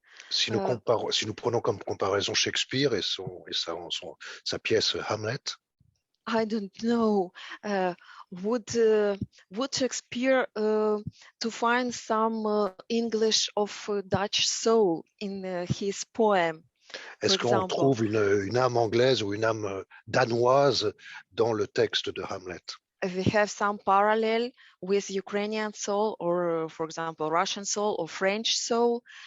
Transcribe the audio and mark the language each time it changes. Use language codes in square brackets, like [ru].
[fr] Si nous prenons comme comparaison Shakespeare et sa pièce Hamlet. [en] I don't know. Would Shakespeare to find some English of Dutch soul in his poem? [fr] Est-ce qu'on trouve une âme anglaise ou une âme danoise dans le texte de Hamlet? [en] We have some parallel with Ukrainian soul, or for example, Russian soul or French soul.